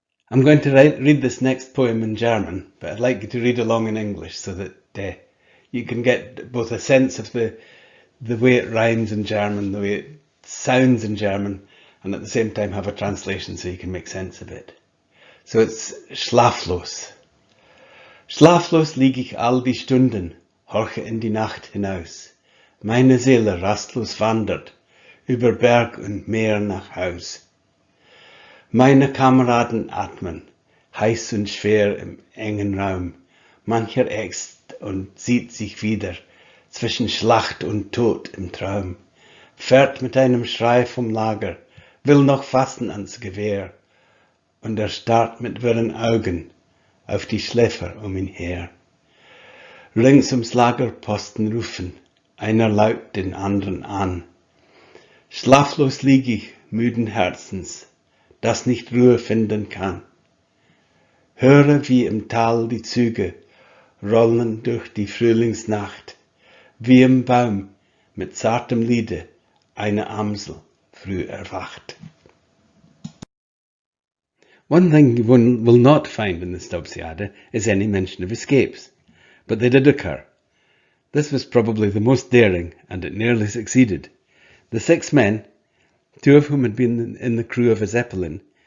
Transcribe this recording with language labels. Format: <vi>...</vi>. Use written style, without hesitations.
<en>I'm going to read this next poem in German, but I'd like you to read along in English so that you can get both a sense of the way it rhymes in German, the way it sounds in German, and at the same time have a translation so you can make sense of it. So it's schlaflos.</en> <de>Schlaflos lieg ich all die Stunden, horche in die Nacht hinaus. Meine Seele rastlos wandert, über Berg und Meer nach Haus. Meine Kameraden atmen, heiß und schwer im engen Raum. Mancher ächzt und sieht sich wieder, zwischen Schlacht und Tod im Traum. Fährt mit einem Schrei vom Lager, will noch fassen ans Gewehr. Und starrt mit wirren Augen auf die Schläfer ihn her. Rings ums Lagerposten rufen, einer laut den anderen an. Schlaflos lieg ich, müden Herzens, das nicht Ruhe finden kann. Höre, wie im Tal die Züge rollen durch die Frühlingsnacht, wie im Baum mit zartem Liede eine Amsel früh erwacht.</de> <en>One thing one will not find in the Stobsiade is any mention of escapes, but they did occur. This was probably the most daring, and it nearly succeeded. The 6 men, 2 of whom had been in the crew of a Zeppelin,</en>